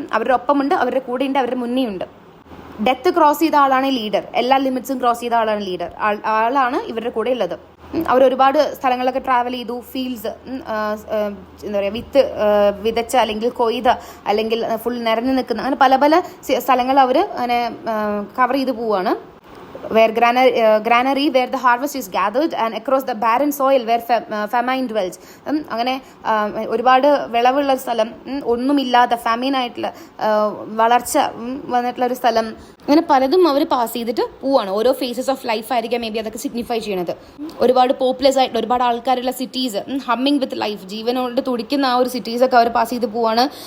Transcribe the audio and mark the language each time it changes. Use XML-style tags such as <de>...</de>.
<ml>അവരുടെ ഒപ്പമുണ്ട്, അവരുടെ കൂടെയുണ്ട്, അവരുടെ മുന്നേ ഉണ്ട്. ഡെത്ത് ക്രോസ് ചെയ്ത ആളാണ് ലീഡർ, എല്ലാ ലിമിറ്റ്സും ക്രോസ് ചെയ്ത ആളാണ് ലീഡർ. ആളാണ് ഇവരുടെ കൂടെ ഉള്ളത്. അവരൊരുപാട് സ്ഥലങ്ങളൊക്കെ ട്രാവൽ ചെയ്തു. ഫീൽഡ്സ് എന്താ പറയുക, വിതച്ച അല്ലെങ്കിൽ കൊയ്ത അല്ലെങ്കിൽ ഫുൾ നിറഞ്ഞു നിൽക്കുന്ന അങ്ങനെ പല പല സ്ഥലങ്ങൾ അവർ അങ്ങനെ കവർ ചെയ്ത് പോവുകയാണ്.</ml> <en>Where granary where the harvest is gathered and across the barren soil where famine dwells.</en> <ml>അങ്ങനെ ഒരുപാട് വിളവുള്ള സ്ഥലം, ഒന്നുമില്ലാത്ത ഫാമിനായിട്ടുള്ള വളർച്ച വന്നിട്ടുള്ള ഒരു സ്ഥലം, അങ്ങനെ പലതും അവർ പാസ് ചെയ്തിട്ട് പോവാണ്. ഓരോ ഫേസസ് ഓഫ് ലൈഫ് ആയിരിക്കാം മേ ബി അതൊക്കെ സിഗ്നിഫൈ ചെയ്യണത്. ഒരുപാട് പോപ്പുലസ് ആയിട്ടുള്ള ഒരുപാട് ആൾക്കാരുള്ള സിറ്റീസ്,</ml> <en>humming with life,</en> <ml>ജീവനോട് തുടിക്കുന്ന ആ ഒരു സിറ്റീസൊക്കെ അവർ പാസ് ചെയ്ത് പോവാണ്.</ml>